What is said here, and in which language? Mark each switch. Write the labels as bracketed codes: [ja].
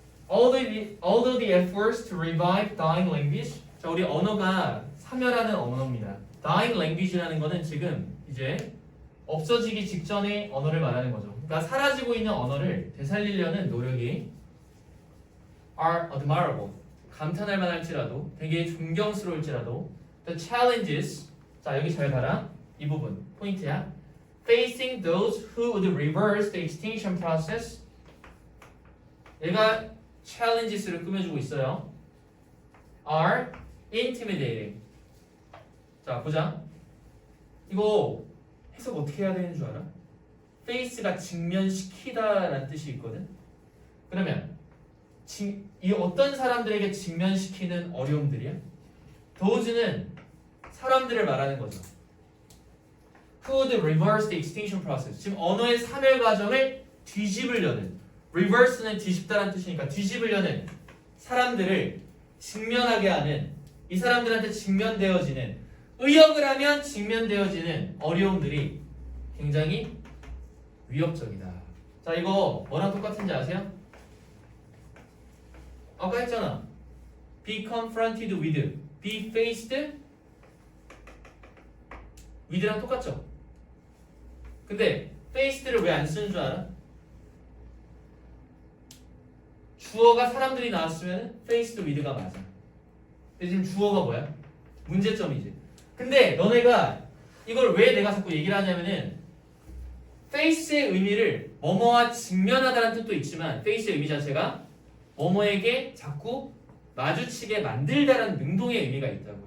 [en] Although the efforts to revive dying language. [ko] 자, 우리 언어가 사멸하는 언어입니다. [en] dying language [ko] 라는 거는 지금 이제 없어지기 직전의 언어를 말하는 거죠. 그러니까 사라지고 있는 언어를 되살리려는 노력이 [en] are admirable. [ko] 감탄할 만할지라도, 되게 존경스러울지라도 [en] the challenges. [ko] 자, 여기 잘 봐라. 이 부분 포인트야. [en] Facing those who would reverse the extinction process. [ko] 얘가 challenges를 꾸며주고 있어요. [en] Are intimidating. [ko] 자, 보자. 이거 해석 어떻게 해야 되는 줄 알아? face가 직면시키다라는 뜻이 있거든. 그러면 이 어떤 사람들에게 직면시키는 어려움들이야? those는 사람들을 말하는 거죠. [en] Who would reverse the extinction process. [ko] 지금 언어의 사멸 과정을 뒤집으려는, reverse는 뒤집다라는 뜻이니까 뒤집으려는 사람들을 직면하게 하는, 이 사람들한테 직면되어지는, 의역을 하면 직면되어지는 어려움들이 굉장히 위협적이다. 자, 이거 뭐랑 똑같은지 아세요? 아까 했잖아. [en] be confronted with, be faced with랑 [ko] 똑같죠? 근데 faced를 왜 안 쓰는 줄 알아? 주어가 사람들이 나왔으면 [en] faced with [ko] 가 맞아. 근데 지금 주어가 뭐야? 문제점이지. 근데 너네가 이걸 왜 내가 자꾸 얘기를 하냐면은 face의 의미를 뭐뭐와 직면하다는 뜻도 있지만 face의 의미 자체가 뭐뭐에게 자꾸 마주치게 만들다라는 능동의 의미가 있다고.